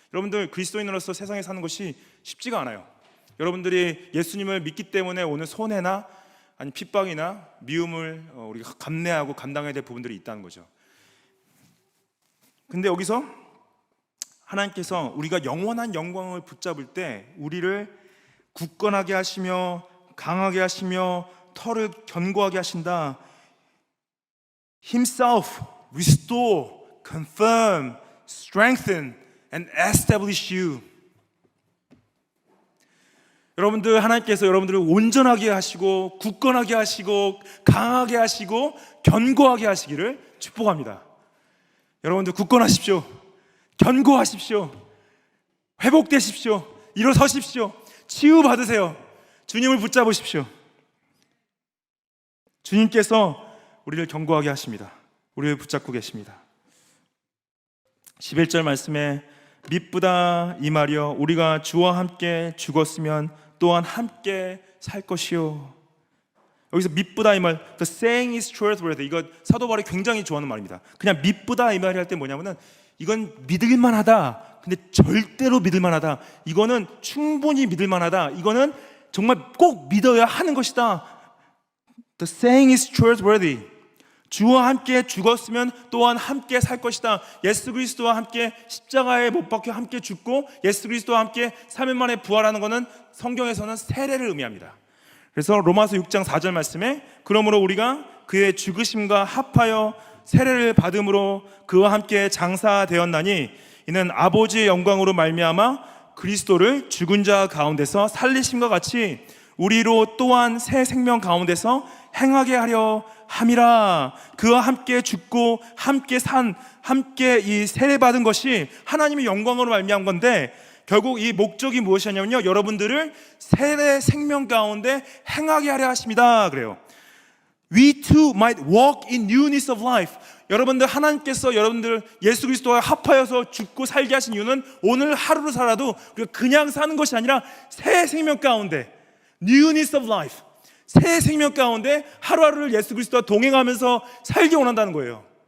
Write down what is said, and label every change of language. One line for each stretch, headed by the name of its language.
Korean: 여러분들, 그리스도인으로서 세상에 사는 것이 쉽지가 않아요. 여러분들이 예수님을 믿기 때문에 오는 손해나 아니 핍박이나 미움을 우리가 감내하고 감당해야 될 부분들이 있다는 거죠. 근데 여기서 하나님께서 우리가 영원한 영광을 붙잡을 때 우리를 굳건하게 하시며 강하게 하시며 털을 견고하게 하신다.
English: Himself restore, confirm, strengthen and establish you.
Korean: 여러분들, 하나님께서 여러분들을 온전하게 하시고 굳건하게 하시고 강하게 하시고 견고하게 하시기를 축복합니다. 여러분들 굳건하십시오. 견고하십시오. 회복되십시오. 일어서십시오. 치유받으세요. 주님을 붙잡으십시오. 주님께서 우리를 견고하게 하십니다. 우리를 붙잡고 계십니다. 11절 말씀에 미쁘다 이 말이여 우리가 주와 함께 죽었으면 또한 함께 살 것이요. 여기서 미쁘다 이 말,
English: the saying is trustworthy.
Korean: 이거 사도 바울이 굉장히 좋아하는 말입니다. 그냥 미쁘다 이 말이 할 때 뭐냐면은 이건 믿을만하다. 근데 절대로 믿을만하다. 이거는 충분히 믿을만하다. 이거는 정말 꼭 믿어야 하는 것이다.
English: The saying is trustworthy.
Korean: 주와 함께 죽었으면 또한 함께 살 것이다. 예수 그리스도와 함께 십자가에 못 박혀 함께 죽고 예수 그리스도와 함께 3일 만에 부활하는 것은 성경에서는 세례를 의미합니다. 그래서 로마서 6장 4절 말씀에 그러므로 우리가 그의 죽으심과 합하여 세례를 받음으로 그와 함께 장사되었나니 이는 아버지의 영광으로 말미암아 그리스도를 죽은 자 가운데서 살리심과 같이 우리로 또한 새 생명 가운데서 행하게 하려 함이라. 그와 함께 죽고 함께 함께 이 세례 받은 것이 하나님의 영광으로 말미암은 건데 결국 이 목적이 무엇이냐면요, 여러분들을 세례 생명 가운데 행하게 하려 하십니다. 그래요.
English: We too might walk in newness of life.
Korean: 여러분들, 하나님께서 여러분들 예수 그리스도와 합하여서 죽고 살게 하신 이유는 오늘 하루를 살아도 우리가 그냥 사는 것이 아니라 새 생명 가운데
English: newness of life,
Korean: 새 생명 가운데 하루하루를 예수 그리스도와 동행하면서 살기 원한다는 거예요.